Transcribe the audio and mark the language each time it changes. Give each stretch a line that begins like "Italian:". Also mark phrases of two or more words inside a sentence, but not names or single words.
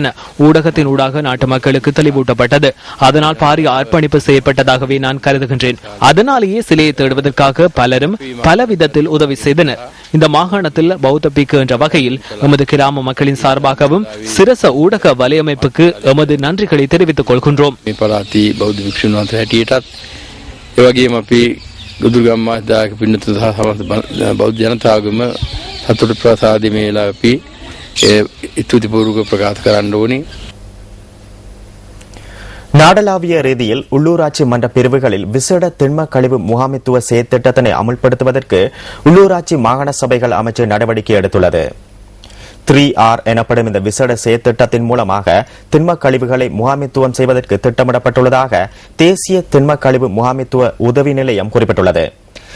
Tamil: ஊடகத்தின் ஊடாக நாட்டு மக்களுக்கு தெளிவூட்டப்பட்டது. அதனால் பாரிய அர்ப்பணிப்பு செய்யப்பட்டதாகவே நான் கருதுகின்றேன். அதனாலேயே சிலையை தேடுவதற்காக பலரும் பல விதத்தில் உதவி செய்தனர். இந்த மாகாணத்தில் பௌத்த பிக்கு என்ற வகையில் எமது கிராம மக்களின் சார்பாகவும் சிரச ஊடக வலையமைப்புக்கு எமது நன்றிகளை தெரிவித்துக் கொள்கின்றோம்.
Sinhala: සතුට ප්‍රසාදි මේලා අපි ස්තුතිපූර්වක ප්‍රකාශ කරන්න ඕනේ.
Tamil: நாடளாவிய ரீதியில் உள்ளூராட்சி மன்ற பிரிவுகளில் விசேட திண்ம கழிவு முகாமைத்துவ செயற்திட்டத்தினை அமுல்படுத்துவதற்கு உள்ளூராட்சி மாகாண சபைகள் அமைச்சு நடவடிக்கை எடுத்துள்ளது. 3R எனப்படும் இந்த விசேட செயற்திட்டத்தின் மூலமாக திண்ம கழிவுகளை முகாமைத்துவம் செய்வதற்கு திட்டமிடப்பட்டுள்ளதாக தேசிய திண்ம கழிவு முகாமைத்துவ உதவி நிலையம் குறிப்பிட்டுள்ளது.